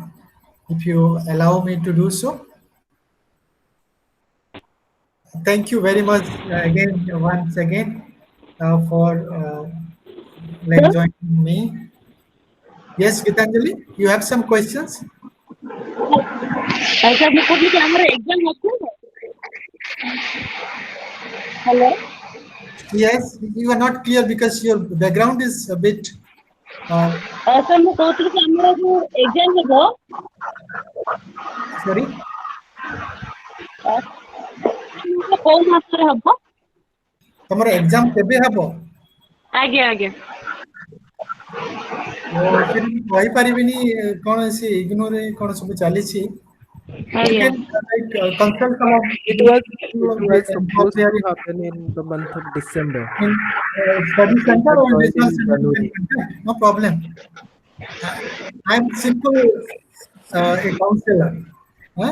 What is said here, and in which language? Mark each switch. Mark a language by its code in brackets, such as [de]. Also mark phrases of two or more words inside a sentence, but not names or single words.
[en] If you allow me to do so, thank you very much again, once again, for like Sir, joining me. Yes, Gitanjali, you have some questions? sir, [or] ମୁଁ କହୁଥିଲି କି ଆମର ଏକ୍ଜାମ ଅଛି ନା? ହ୍ୟାଲୋ [en] Yes, you are not clear because your background is a bit. Uh, [or] ସାର୍ ମୁଁ କହୁଥିଲି କି ଆମର ଯୋଉ ଏକ୍ଜାମ ହେବ [en] Sorry. [or] କୋଉ ମାସରେ ହବ? ତମର ଏକ୍ଜାମ କେବେ ହବ? ଆଜ୍ଞା ଆଜ୍ଞା। ସେଠି ମୁଁ କହିପାରିବିନି କଣ ସେ ଇଗ୍ନୋରେ କଣ ସବୁ ଚାଲିଛି। [en] You [or] ଆଜ୍ଞା। [en] can consult some of It the was people it who was are involved supposed there to happen in the month of December. in study We center had or joined regional in center. You can January. contact. No problem. I- I'm simple a counselor. Huh?